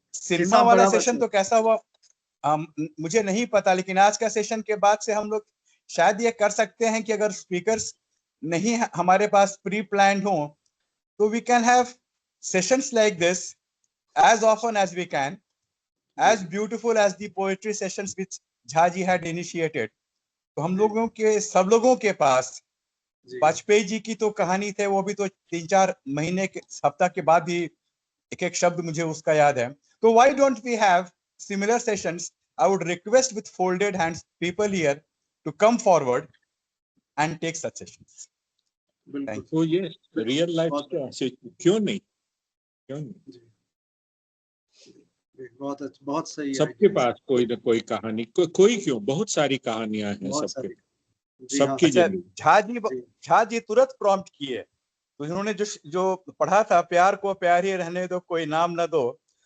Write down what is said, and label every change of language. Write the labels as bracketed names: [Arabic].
[Hindi] Cinema वाला session तो कैसा हुआ मुझे नहीं पता, लेकिन आज का सेशन के बाद से हम लोग शायद ये कर सकते हैं कि अगर स्पीकर्स नहीं हमारे पास प्री प्लान्ड हो तो [English] We can have sessions like this as often as we can, as beautiful as the poetry sessions which Jha ji had initiated. [Hindi] तो हम लोगों के सब लोगों के पास वाजपेयी जी की तो कहानी थे, वो भी तो 3-4 महीने के हफ्ता के बाद ही एक एक शब्द मुझे उसका याद है। [English] तो why don't we have similar sessions? I would request with folded hands people here to come forward and take such sessions. Thank you. [Hindi] तो ये रियल लाइफ से क्यों नहीं बहुत सही है। सबके पास कोई ना कोई कहानी, कोई क्यों, बहुत सारी कहानियां हैं सबके, सबकी जिंदगी। झा जी तुरंत प्रॉम्प्ट किए, तो इन्होंने जो पढ़ा था, प्यार को प्यार ही रहने दो, कोई नाम न दो।